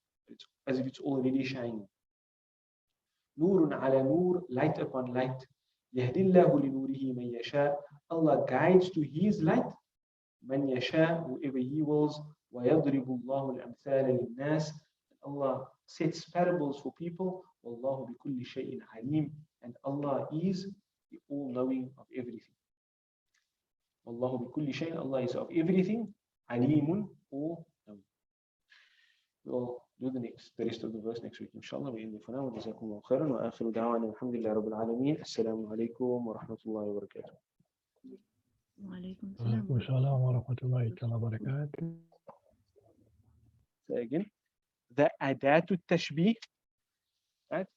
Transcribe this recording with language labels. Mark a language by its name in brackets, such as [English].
[English] It's as if it's already shining. [Arabic] نور على نور, [English] light upon light. [Arabic] يهدي الله لنوره من يشاء. [English] Allah guides to his light [Arabic] من يشاء, [English] whoever he wills. [Arabic] ويضرب الله الأمثال للناس. [English] Allah sets parables for people. [Arabic] والله بكل شيء عليم. [English] And Allah is the all-knowing of everything. [Arabic] والله بكل شيء, [English] Allah is of everything. عليم, all-knowing. We'll do the rest of the verse next week, inshallah. [Arabic] وإن فنا وجزاكم الله خيرا وآخر دعوانا الحمد لله رب العالمين. السلام عليكم ورحمة الله وبركاته. وعليكم السلام ورحمة الله وبركاته. [English] So again, the adatu tashbih, right?